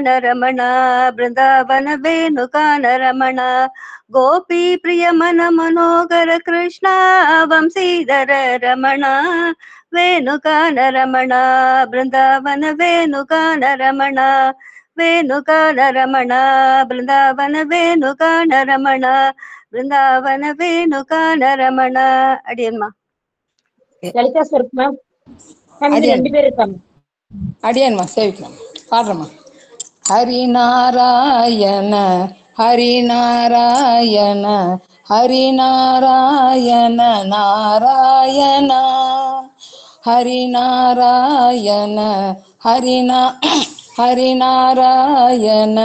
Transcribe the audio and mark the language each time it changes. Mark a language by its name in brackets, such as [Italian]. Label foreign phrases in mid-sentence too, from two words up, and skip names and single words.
[Sanskrit] ರಮಣ ಬೃಂದಾವನ ವೇಣುಗಾನ ರಮಣ ಗೋಪಿ ಪ್ರಿಯ ಮನ ಮನೋಗರ ಕೃಷ್ಣ ವಂಶೀಧರ ರಮಣ ವೇಣುಗಾನ ರಮಣ ಬೃಂದಾವನ ವೇಣುಗಾನ ರಮಣ ವೇಣುಗಾನ ರಮಣ ಬೃಂದಾವನ ವೇಣುಗಾನ ರಮಣ ಬೃಂದಾವನ ವೇಣುಗಾನ ರಮಣ. [Tamil] அடியன்மா லலிதா [English] sir ma'am [Tamil] ரெண்டு பேர் இருக்காங்க. அடியன்மா சேவிக்கலாம் பாடுறமா. ஹரிநாராயண ஹரிநாராயண ஹரிநாராயண நாராயண ஹரிநாராயண ஹரிநாராயண